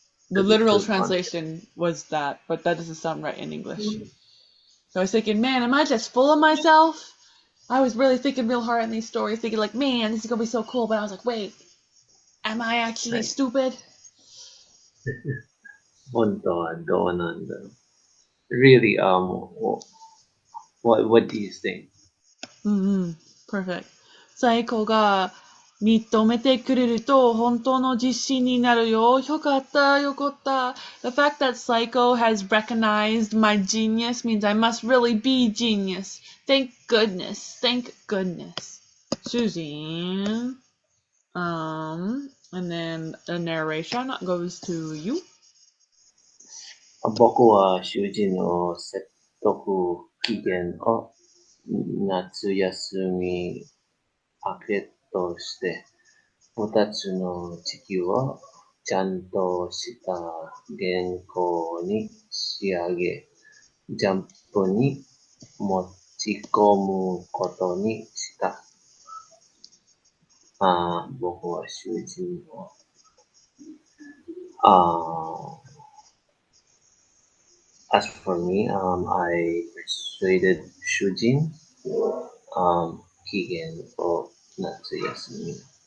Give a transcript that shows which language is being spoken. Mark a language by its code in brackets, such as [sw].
[en] The literal translation was that, but that doesn't sound right in English. So I was thinking, man, am I just full of myself? I was really thinking real hard in these stories, thinking like, man, this is gonna be so cool. But I was like, wait, am I actually stupid? [ja] 本当はどうなんだろう. [en] Really, what do you think? Perfect. [ja] 最高が認めてくれると本当の自信になるよ。よかった、よかった。 [en] The fact that Psycho has recognized my genius means I must really be genius. Thank goodness. Thank goodness. Susan. And then the narration goes to you. [ja] 僕は主人の説得期限を夏休み明けとして、二つの地球をちゃんとした原稿に仕上げ、ジャンプに持ち込むことにした。僕は主人を、 [en] As for me, I persuaded Shujin, Keegan or Natsuyasumi.